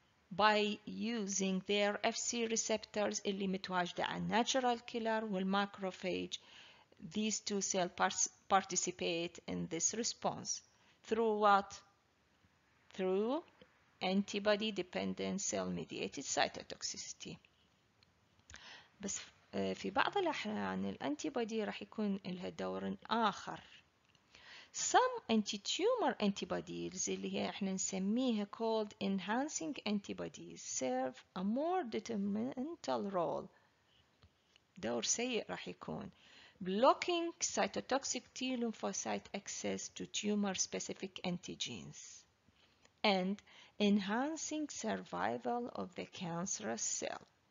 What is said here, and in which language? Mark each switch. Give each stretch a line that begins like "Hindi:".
English: By using their FC receptors اللي متواجدة على natural killer والmacrophage. These two cells participate in this response. Through what? Through antibody-dependent cell-mediated cytotoxicity.
Arabic: بس في بعض الأحيان الأنتيبودي راح يكون لها دور آخر.
English: Some anti-tumor antibodies اللي هي احنا نسميها called enhancing antibodies serve a more detrimental role. دور سيء راح يكون blocking cytotoxic T lymphocyte access to tumor-specific antigens and enhancing survival of the cancerous cell.